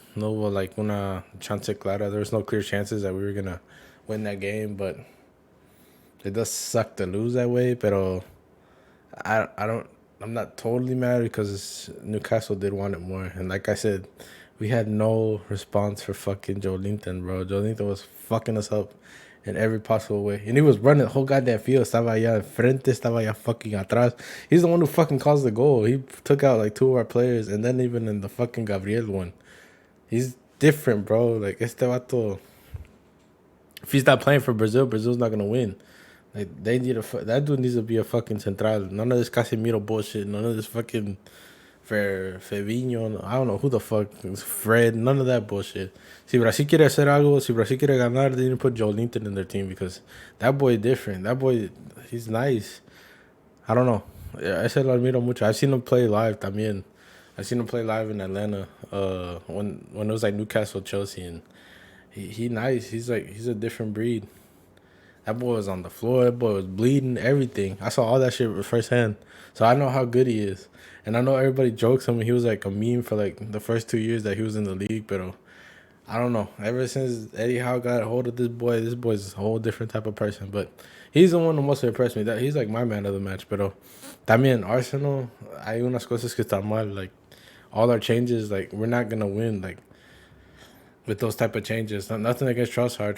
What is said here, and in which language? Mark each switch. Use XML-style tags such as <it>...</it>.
<en>No, like, una chance clara. There was no clear chances that we were gonna win that game, but it does suck to lose that way. Pero I'm not totally mad because Newcastle did want it more. And like I said, we had no response for fucking Joe Linton, bro. Joe Linton was fucking us up in every possible way. And he was running the whole goddamn field.</en> <es>Estaba allá enfrente, estaba allá fucking atrás.</es> <en>He's the one who fucking caused the goal. He took out like 2 of our players, and then even in the fucking Gabriel one. He's different, bro. Like, este vato, if he's not playing for Brazil, Brazil's not going to win. Like, they need that dude needs to be a fucking central. None of this Casemiro bullshit. None of this fucking Febinho. I don't know who the fuck is Fred. None of that bullshit. Si Brasil quiere hacer algo, si Brasil quiere ganar, they need to put Joe Linton in their team because that boy different. That boy, he's nice. I don't know.</en> <es>Yeah, ese lo admiro mucho.</es> <en>I've seen him play live también. I've seen him play live in Atlanta when it was like Newcastle, Chelsea, and he nice. He's a different breed. That boy was on the floor. That boy was bleeding, everything. I saw all that shit firsthand. So I know how good he is. And I know everybody jokes him. He was like a meme for like the first 2 years that he was in the league. But I don't know. Ever since Eddie Howe got a hold of this boy's a whole different type of person. But he's the one who must have impressed me. He's like my man of the match.</en> <es>But también Arsenal, hay unas cosas que están mal.</es> <en>Like all our changes, like we're not going to win. Like with those type of changes. Nothing against Trossard.</en>